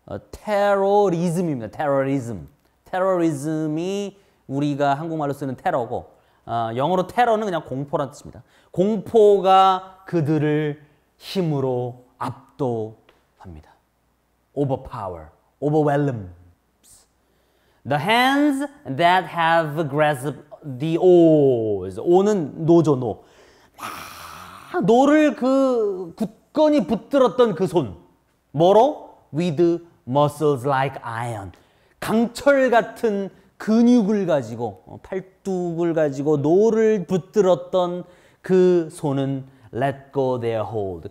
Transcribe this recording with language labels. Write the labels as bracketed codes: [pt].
[ko] 테러리즘입니다. 테러리즘이 우리가 한국말로 쓰는 테러고, 영어로 테러는 그냥 공포란 뜻입니다. 공포가 그들을 힘으로 압도합니다. [en] overwhelms. The hands that have grasped the oars. [ko] 오는 노죠, 노. 막 노를 그 굳건히 붙들었던 그 손. 뭐로? [en] With muscles like iron. [ko] 강철 같은 근육을 가지고 팔뚝을 가지고 노를 붙들었던 그 손은 [en] let go their hold.